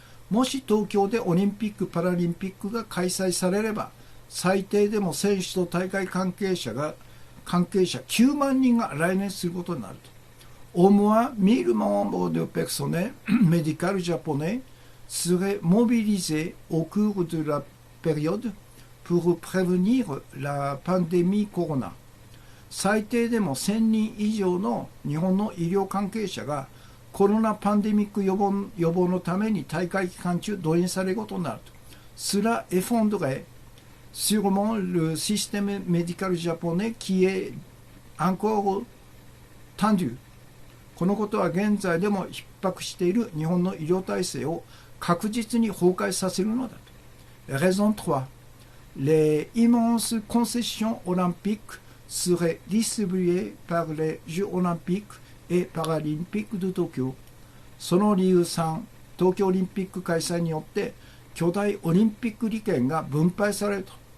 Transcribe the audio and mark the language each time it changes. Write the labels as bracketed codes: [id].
[ja] もし東京でオリンピック・パラリンピックが開催されれば、最低でも選手と大会関係者9万人が来日することになると。 [fr] Au moins 1000 membres de personnel médical japonais seraient mobilisés au cours de la période pour prévenir la pandémie corona。 [ja] 最低でも1000人以上の日本の医療関係者がコロナパンデミック予防のために大会期間中動員されることになると。 [fr] Cela effondrerait sûrement le système médical japonais qui est encore tendu。 [ja] このことは現在でも逼迫している日本の医療体制を確実に崩壊させるのだと。 [fr] Raison 3. Les immenses concessions olympiques seraient distribuées par les Jeux olympiques et paralympiques de Tokyo。 [ja] その理由3、東京オリンピック開催によって巨大オリンピック利権が分配されると。